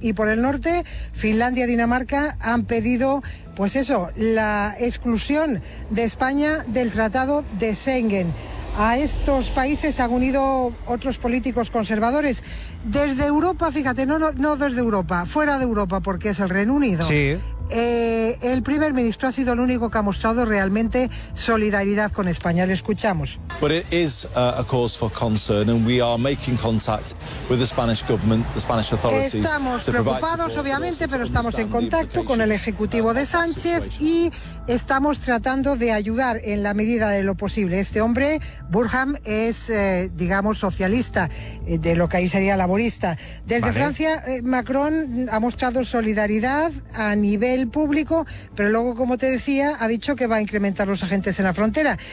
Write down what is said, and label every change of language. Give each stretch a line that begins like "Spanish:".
Spanish: Y por el norte, Finlandia y Dinamarca han pedido, pues eso, la exclusión de España del Tratado de Schengen. A estos países han unido otros políticos conservadores. Desde Europa, fíjate, no desde Europa, fuera de Europa, porque es el Reino Unido. Sí. El primer ministro ha sido el único que ha mostrado realmente solidaridad con España. Le escuchamos.
English: But it is a cause for concern and we are making contact with the Spanish government, the Spanish authorities.
Spanish: Estamos preocupados, obviamente, pero estamos en contacto con el ejecutivo de Sánchez y estamos tratando de ayudar en la medida de lo posible. Este hombre, Burham, es, digamos, socialista, de lo que ahí sería laborista. Desde vale. Francia, Macron ha mostrado solidaridad a nivel público, pero luego, como te decía, ha dicho que va a incrementar los agentes en la frontera.